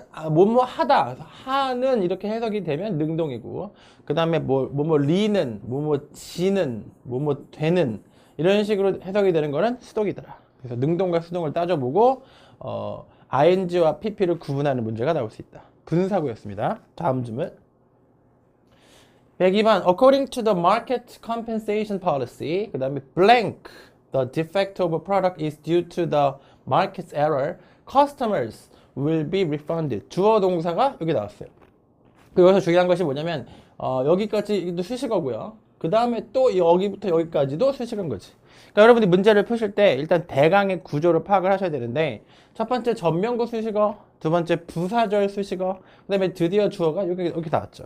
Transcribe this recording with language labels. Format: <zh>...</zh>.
<ko>뭐뭐 하다, 하는 이렇게 해석이 되면 능동이고, 그 다음에 뭐뭐 리는, 뭐뭐 지는, 뭐뭐 되는, 이런 식으로 해석이 되는 거는 수동이더라. 그래서 능동과 수동을 따져보고 ing와 pp를 구분하는 문제가 나올 수 있다. 분사구였습니다. 다음 질문.</ko> <en>102번, according to the market compensation policy,</en> <ko>그 다음에</ko> <en>blank, the defect of a product is due to the market's error, customers will be refunded.</en> <ko>주어 동사가 여기 나왔어요. 그리고 여기서 중요한 것이 뭐냐면 여기까지 수식어고요. 그 다음에 또 여기부터 여기까지도 수식어인 거지. 그러니까 여러분이 문제를 푸실 때 일단 대강의 구조를 파악을 하셔야 되는데, 첫 번째 전면구 수식어, 두 번째 부사절 수식어, 그 다음에 드디어 주어가 여기 나왔죠.</ko>